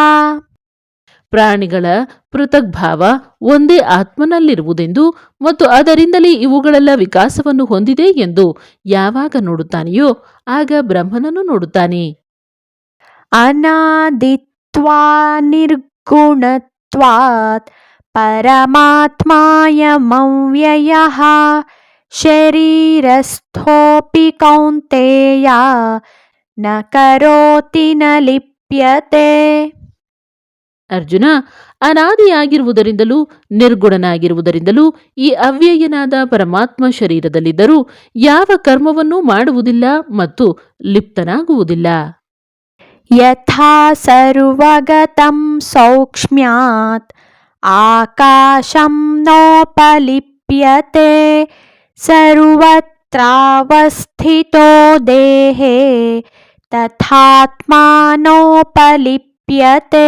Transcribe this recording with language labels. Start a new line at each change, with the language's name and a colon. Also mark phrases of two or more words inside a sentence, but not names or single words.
Kannada: ಪ್ರಾಣಿಗಳ ಪೃಥಕ್ ಭಾವ ಒಂದೇ ಆತ್ಮನಲ್ಲಿರುವುದೆಂದು ಮತ್ತು ಅದರಿಂದಲೇ ಇವುಗಳೆಲ್ಲ ವಿಕಾಸವನ್ನು ಹೊಂದಿದೆ ಎಂದು ಯಾವಾಗ ನೋಡುತ್ತಾನೆಯೋ ಆಗ ಬ್ರಹ್ಮನನ್ನು ನೋಡುತ್ತಾನೆ.
Sanskrit: अनादित्वा निर्गुणत्वात् परमात्मायमव्ययः शरीरस्थोपि कौन्तेय न करोति न लिप्यते.
Kannada: ಅರ್ಜುನ, ಅನಾದಿಯಾಗಿರುವುದರಿಂದಲೂ ನಿರ್ಗುಣನಾಗಿರುವುದರಿಂದಲೂ ಈ ಅವ್ಯಯನಾದ ಪರಮಾತ್ಮ ಶರೀರದಲ್ಲಿದ್ದರೂ ಯಾವ ಕರ್ಮವನ್ನೂ ಮಾಡುವುದಿಲ್ಲ ಮತ್ತು ಲಿಪ್ತನಾಗುವುದಿಲ್ಲ.
Sanskrit: यथा सर्वगतं सौक्ष्म्यात् आकाशं नोपलिप्यते सर्वत्रावस्थितो देहे तथात्मानोपलिप्यते.